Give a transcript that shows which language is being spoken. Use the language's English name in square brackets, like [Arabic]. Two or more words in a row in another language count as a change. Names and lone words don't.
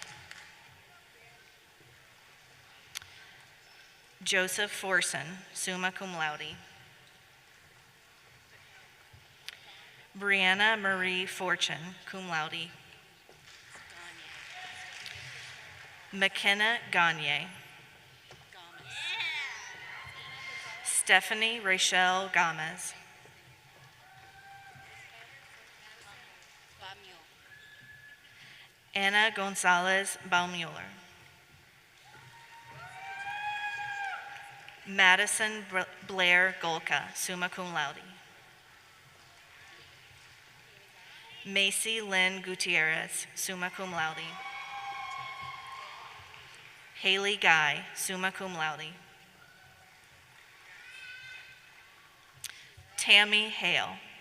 [English] Joseph Forson, [Latin] summa cum laude. [English] Brianna Marie Fortune, [Latin] cum laude. [English] McKenna Gagne. Stephanie Rachel Gomez. Anna Gonzalez Baumüller. Madison Blair Golka, [Latin] summa cum laude. [English] Macy Lynn Gutierrez, [Latin] summa cum laude. [English] Haley Guy, [Latin] summa cum laude. [English] Tammy Hale.